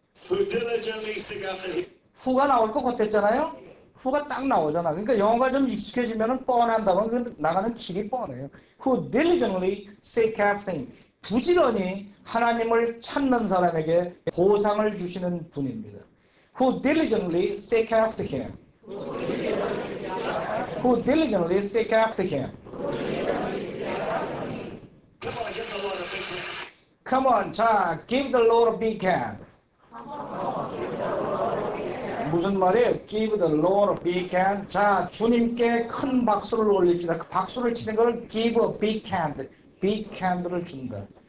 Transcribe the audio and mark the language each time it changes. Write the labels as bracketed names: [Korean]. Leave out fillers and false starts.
[English] Who diligently seek after Him. [Korean] 후가 나올 것 같았잖아요? 후가 딱 나오잖아. 그러니까 영어가 좀 익숙해지면 뻔한다면 나가는 길이 뻔해요. [English] Who diligently seek after Him. [Korean] 부지런히 하나님을 찾는 사람에게 보상을 주시는 분입니다. [English] Who diligently seek after Him. who diligently seek after him. Come on, 자, give the Lord a big hand. [Korean] 무슨 말이에요? [English] Give the Lord a big hand. [Korean] 자, 주님께 큰 박수를 올립시다. 그 박수를 치는 걸 [English] give a big hand. [Korean] big hand를 준다.